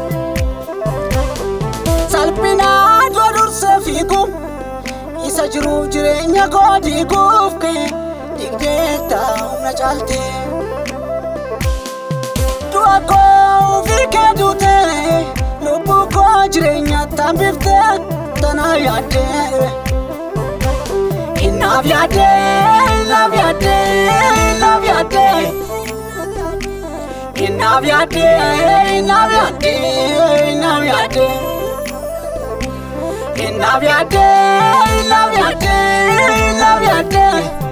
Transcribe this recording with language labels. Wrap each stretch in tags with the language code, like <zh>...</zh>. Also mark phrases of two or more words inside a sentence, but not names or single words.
<om>salphinaa dura dursee fiigu isa jiruuf jireenya koo diiguuf kee digdee taa'umna caalte du'a koo ofii kee duute lubbuu koo jireenyaatti hambiftee tanaa yaadde</om> <en>Love your day, love your day, love your day. Love your day, love your day, love your day. Love your day, love your day, love your day.</en>